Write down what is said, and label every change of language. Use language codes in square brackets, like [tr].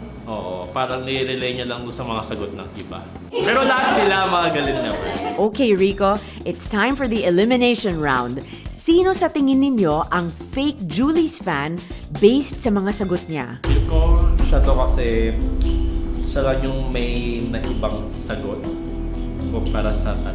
[tl] Oo, parang nire-relay niya lang doon sa mga sagot ng iba. Pero lahat sila mga galing naman. [en] Okay, Rico, it's time for the elimination round. [tl] Sino sa tingin ninyo ang fake Julie's fan based sa mga sagot niya? Feel ko siya to kasi siya lang yung may naibang sagot kumpara sa